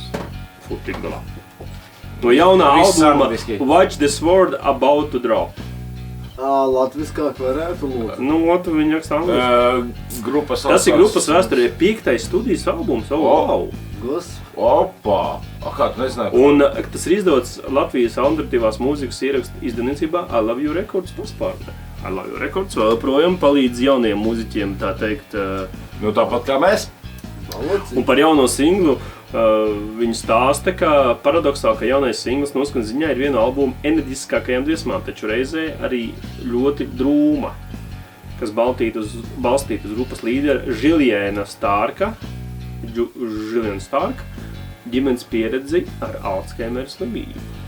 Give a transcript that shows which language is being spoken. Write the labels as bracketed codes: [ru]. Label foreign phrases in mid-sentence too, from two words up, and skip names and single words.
[lv] Tik galā. No jaunā albuma Watch the Sword About to Drop. Latviskāk varētu lūdzu. Viņi raksta angliski. Tas ir grupas vēsturē 5. studijas albums. Wow! Opa! Kā tu nezināji? Un tas ir izdots Latvijas alternatīvās mūzikas ierakstu izdevniecībā I Love You Records paspārnē. I Love You Records vēl projām palīdz jauniem mūziķiem, tā teikt. Tāpat kā mēs. Un par jauno singlu viņi stāsta, ka paradoksāli, ka jaunais singls noskan ziņā ir viena albuma enerģiskākajām dziesmām, taču reizē arī ļoti drūma, kas balstīta uz grupas līdera Žiljēna Starka ģimenes pieredzi ar Alzheimera slimību.